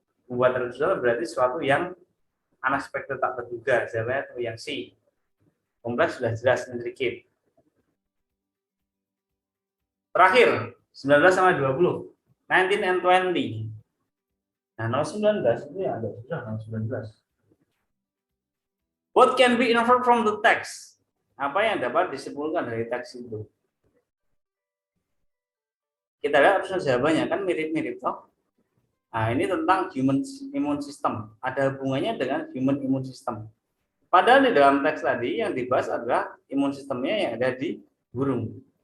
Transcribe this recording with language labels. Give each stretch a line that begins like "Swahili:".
Indonesian: Membuat terkejut berarti sesuatu yang unexpected, tak terduga. Jawabannya itu yang C. Kompleks sudah jelas, intricate. Terakhir, 19 sama 20. 19 and 20. Nah, nomor 19 ini ada sudah nomor 19.
English: What can be inferred from the text?
Indonesian: Apa yang dapat disimpulkan dari teks itu? Kita lihat opsi jawabannya kan mirip-mirip toh. Nah, ini tentang human immune system. Ada hubungannya dengan human immune system. Padahal di dalam teks tadi yang dibahas adalah imun sistemnya yang ada di burung.